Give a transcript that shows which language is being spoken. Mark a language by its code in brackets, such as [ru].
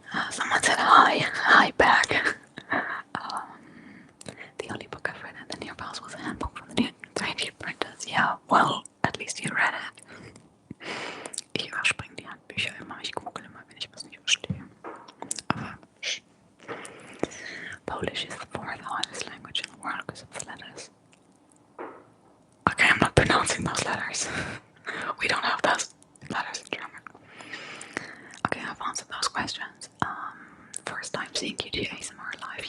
[en] Someone said hi back. The only book I've read in the near past was a handbook from the new 3D printers. Yeah, well, at least you read it. [de] Ich überspringe die Handbücher immer. Ich google immer, wenn ich was nicht verstehe. [en] Aber Polish is the 4th hardest language in the world because of the letters. Okay, I'm not pronouncing those letters. We don't have those letters in German. Okay, I've answered those questions. First time seeing QT ASMR live.